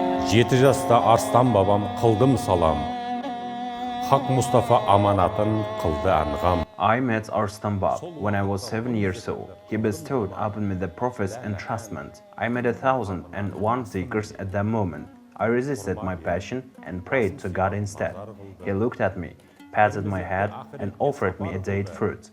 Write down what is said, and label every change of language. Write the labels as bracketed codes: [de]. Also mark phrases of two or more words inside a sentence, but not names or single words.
[kk] 7 жаста Арыстан бабам қылдым салам. Хақ Мұстафа аманатын қылды аңғам. [en] I met Arystan Bab when I was 7 years old. He bestowed upon me the Prophet's entrustment. I met 1,001 zikrs at that moment. I resisted my passion and prayed to God instead. He looked at me, patted my head, and offered me a date fruit.